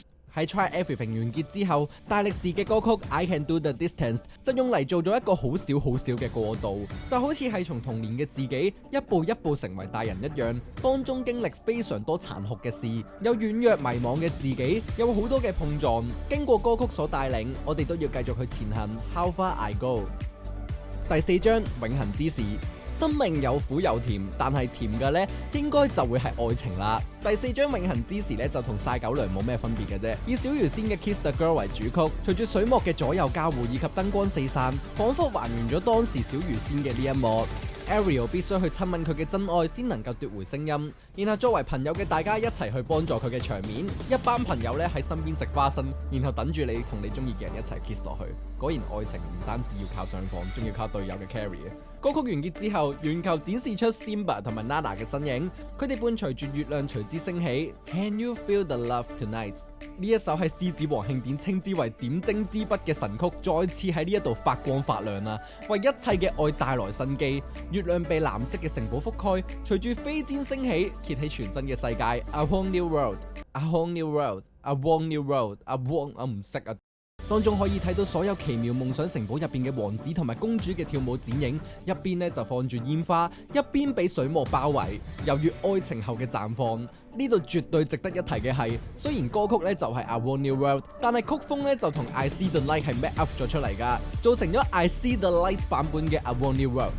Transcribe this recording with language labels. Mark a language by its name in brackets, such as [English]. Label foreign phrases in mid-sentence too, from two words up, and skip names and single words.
[Cantonese] 喺 Try Everything 完結之後，大力士嘅歌曲 I Can Do The Distance 就用嚟做咗一個好少嘅過渡，就好似係從童年嘅自己一步一步成為大人一樣，當中經歷非常多殘酷嘅事，有軟弱迷惘嘅自己，有好多嘅碰撞，經過歌曲所帶領，我哋都要繼續去前行。 [English] How far I go。 [Cantonese] 第4章永恆之時。生命有苦有甜，但係甜嘅呢應該就會係愛情啦。第4章永恆之時呢就同曬狗糧冇咩分別嘅啫，以小魚仙嘅 Kiss the Girl 為主曲，隨住水幕嘅左右交互以及燈光四散，彷彿還原咗當時小魚仙嘅呢一幕。Ariel 必須去親吻佢嘅真愛先能夠奪回聲音，然後作為朋友嘅大家一齊去幫助佢嘅場面，一班朋友咧喺身邊食花生，然後等住你同你中意嘅人一齊 kiss 落去。果然愛情唔單止要靠上房，仲要靠隊友嘅 carry 啊！歌曲完結之後，圓球展示出 Simba 同埋 Nala 嘅身影，佢哋伴隨住月亮隨之升起。 [English] Can you feel the love tonight？ [Cantonese] 呢一首係獅子王慶典稱之為點睛之筆嘅神曲，再次喺呢一度發光發亮啦，為一切嘅愛帶來生機。月亮被藍色嘅城堡覆蓋，隨住飛氈升起，揭起全新嘅世界。 [English] I want new world, I want new world, I want new world, I want [Cantonese] 我唔識啊！當中可以睇到所有奇妙夢想城堡入邊嘅王子同埋公主嘅跳舞剪影，一邊呢就放住煙花，一邊俾水幕包圍，猶如愛情後嘅綻放。呢度絕對值得一提嘅係，雖然歌曲呢就係 I Want New World，但係曲風呢就同 I See The Light 係 [English] match up [Cantonese] 咗出嚟噶，做成咗 I See The Light 版本嘅 I Want New World。